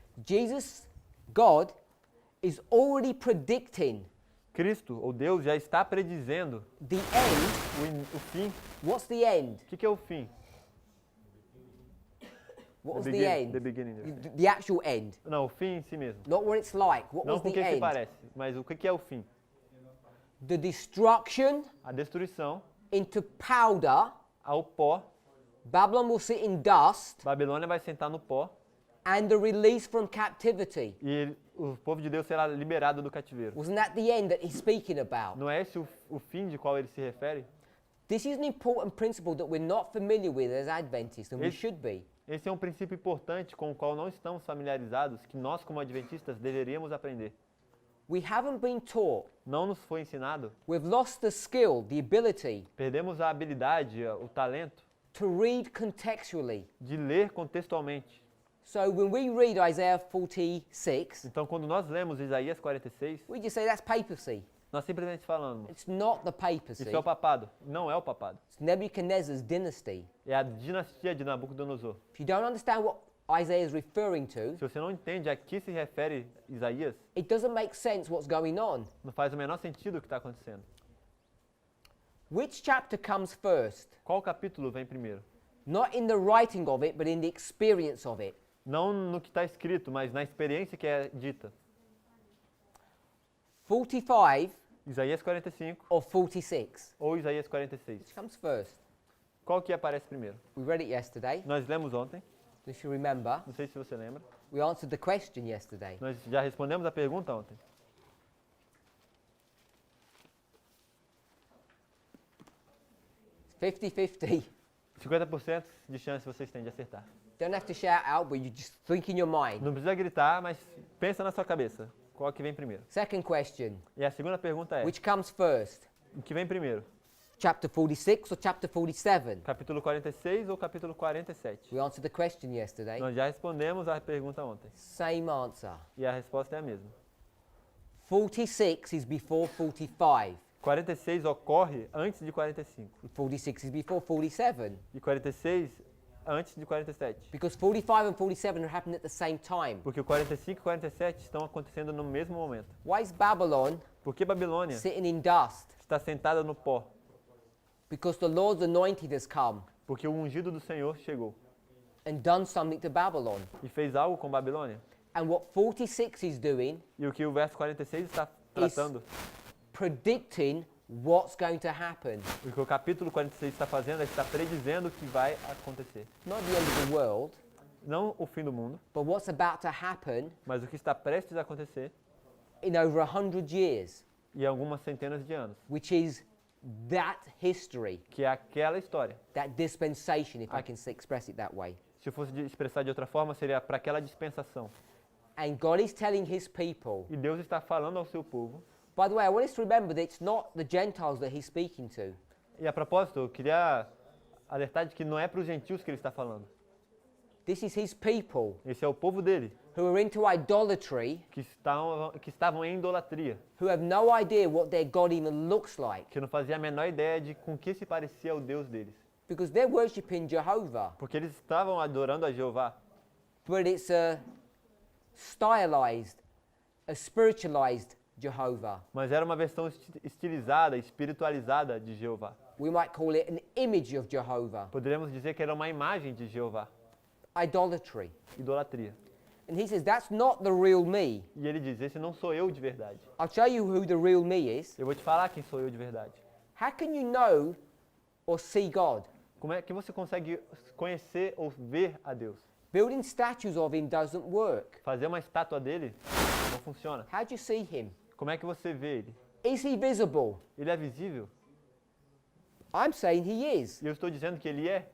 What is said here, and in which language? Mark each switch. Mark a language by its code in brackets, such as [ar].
[en] Jesus, God, is already predicting [pt] Cristo, ou Deus, já está predizendo [en] the end. [pt] o fim. [en] What's the end? [pt] O que é o fim? [en] What was The the begin- end? the beginning. The actual end. [pt] Não, o fim em si mesmo. [en] Not what it's like. What [pt] Não [en] was [pt] com o [en] the [pt] que se [en] end? [pt] parece, mas o que é o fim? [en] The destruction [pt] A destruição [en] into powder. [pt] ao pó. [en] Babylon will sit in dust. [pt] Babilônia vai sentar no pó [en] And the release from captivity. [pt] e o povo de Deus será liberado do cativeiro. [en] Wasn't that the end that he's speaking about? [pt] Não é esse o fim de qual ele se refere? [en] This is an important principle that we're not familiar with as Adventists, and we [pt] Esse- [en] should be. [pt] Esse é um princípio importante com o qual não estamos familiarizados, que nós como adventistas deveríamos aprender. [en] We haven't been taught. [pt] Não nos foi ensinado. [en] We've lost the skill, the ability [pt] Perdemos a habilidade, o talento [en] to read contextually. [pt] de ler contextualmente. [en] So when we read Isaiah 46, [pt] Então, quando nós lemos Isaías 46, [en] we just say that's papacy. [pt] nós simplesmente falamos, [en] It's not the papacy. [pt] isso é o papado. Não é o papado. [en] It's Nebuchadnezzar's dynasty. [pt] É a dinastia de Nabucodonosor. [en] If you don't understand what Isaiah is referring to, [pt] Se você não entende a que se refere Isaías, [en] it doesn't make sense what's going on. [pt] não faz o menor sentido o que está acontecendo. [en] Which chapter comes first? [pt] Qual capítulo vem primeiro? [en] Not in the writing of it, but in the experience of it. [pt] Não no que está escrito, mas na experiência que é dita. [en] 45 [pt] Isaías 45 [en] or 46? [pt] ou Isaías 46. [en] Which comes first? [pt] Qual que aparece primeiro? [en] We read it yesterday. [pt] Nós lemos ontem, [en] If you remember, [pt] não sei se você lembra. [en] we answered the question yesterday. [pt] Nós já respondemos a pergunta ontem. [en] It's 50-50. [pt] 50% de chance vocês têm de acertar. [en] Don't have to shout out, but you just think in your mind. [pt] Não precisa gritar, mas pensa na sua cabeça. Qual que vem primeiro? [en] Second question, [pt] E a segunda pergunta é, [en] which comes first? [pt] o que vem primeiro? [en] Chapter 46 or chapter 47? [pt] Capítulo 46 ou capítulo 47? [en] We answered the question yesterday. [pt] Nós já respondemos a pergunta ontem. [en] Same answer. [pt] E a resposta é a mesma. [en] 46 is before 45. [pt] 46 ocorre antes de 45. [en] 46 is before 47. [pt] E 46 antes de 47. [en] Because 45 and 47 are happening at the same time. [pt] Porque o 45 e 47 estão acontecendo no mesmo momento. [en] Why is Babylon [pt] Porque Babilônia [en] sitting in dust? [pt] está sentada no pó. [en] Because the Lord's anointed has come [pt] Porque o ungido do Senhor chegou [en] and done something to Babylon. [pt] e fez algo com Babilônia. [en] And what 46 is doing, [pt] E o que o verso 46 está tratando, [en] predicting what's going to happen. [pt] o que o capítulo 46 está fazendo é está predizendo o que vai acontecer. [en] Not the end of the world, [pt] Não o fim do mundo, [en] but what's about to happen [pt] mas o que está prestes a acontecer [en] in over 100 years, [pt] em algumas centenas de anos. [en] which is that history, [pt] Que é aquela história. [en] that dispensation, if I can express it that way. [pt] Se eu fosse expressar de outra forma, seria para aquela dispensação. [en] And God is telling his people, [pt] E Deus está falando ao seu povo. [en] by the way, I want us to remember that it's not the Gentiles that he's speaking to. [pt] E a propósito, eu queria alertar de que não é para os gentios que ele está falando. [en] This is his people [pt] Esse é o povo dele, [en] who are into idolatry, [pt] que estavam em idolatria, [en] who have no idea what their God even looks like, [pt] que não fazia a menor ideia de com que se parecia o Deus deles. [en] because they're worshipping Jehovah, [pt] Porque eles estavam adorando a Jeová, [en] but it's a stylized, a spiritualized Jehovah. [pt] mas era uma versão estilizada, espiritualizada de Jeová. [en] We might call it an image of Jehovah, [pt] Poderíamos dizer que era uma imagem de Jeová, [en] idolatry. [pt] idolatria. [en] And he says, that's not the real me. [pt] E ele diz, esse não sou eu de verdade. [en] I'll show you who the real me is. [pt] Eu vou te falar quem sou eu de verdade. [en] How can you know or see God? [pt] Como é que você consegue conhecer ou ver a Deus? [en] Building statues of him doesn't work. [pt] Fazer uma estátua dele não funciona. [en] How do you see him? [pt] Como é que você vê ele? [en] Is he visible? [pt] Ele é visível? [en] I'm saying he is. [pt] E eu estou dizendo que ele é.